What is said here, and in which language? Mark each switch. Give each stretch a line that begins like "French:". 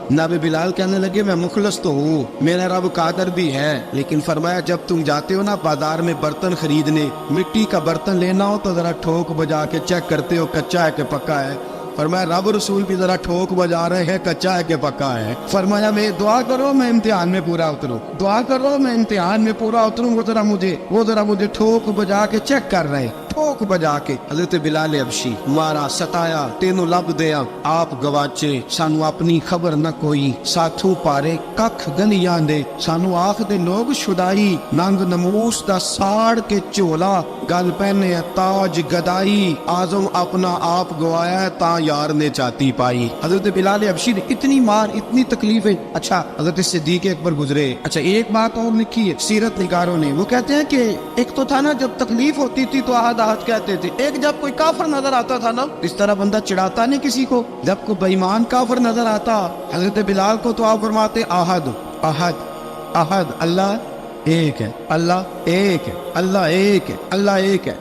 Urdu: جناب بلال کہنے لگے میں مخلص تو ہوں, میرا رب قادر بھی ہے, لیکن فرمایا جب تم جاتے ہو نا بازار میں برتن خریدنے, مٹی کا برتن لینا ہو تو ذرا ٹھوک بجا کے چیک کرتے ہو کچا ہے کہ پکا ہے. فرمایا رب رسول بھی ذرا ٹھوک بجا رہے ہیں کچا ہے کہ پکا ہے. فرمایا میں دعا کرو میں امتحان میں پورا اتروں, دعا کرو میں امتحان میں پورا اتروں. وہ ذرا مجھے ٹھوک بجا کے چیک کر رہے, ٹھوک بجا کے. حضرت بلال حبشی مارا, ستایا,
Punjabi: تینوں لب دیا آپ گواچے, سانو اپنی خبر نہ کوئی, ساتھوں پارے ککھ گلیاں دے, سانو آخ دے لوگ شدائی, ننگ نموس دا ساڑ کے چولا, گل پہنے تاج گدائی, آزم اپنا آپ گوایا تا یار نے چاتی پائی.
Urdu: حضرت بلال حبشی نے اتنی مار, اتنی تکلیفیں. اچھا حضرت صدیق اکبر گزرے. اچھا ایک بات اور لکھی ہے سیرت نگاروں نے, وہ کہتے ہیں کہ ایک تو تھا نا جب تکلیف ہوتی تھی تو احد راحت کہتے تھے. ایک جب کوئی کافر نظر آتا تھا نا, اس طرح بندہ چڑھاتا نہیں کسی کو, جب کوئی بے ایمان کافر نظر آتا حضرت بلال کو تو آپ فرماتے احد احد احد, اللہ ایک ہے, اللہ ایک ہے, اللہ ایک ہے, اللہ ایک ہے.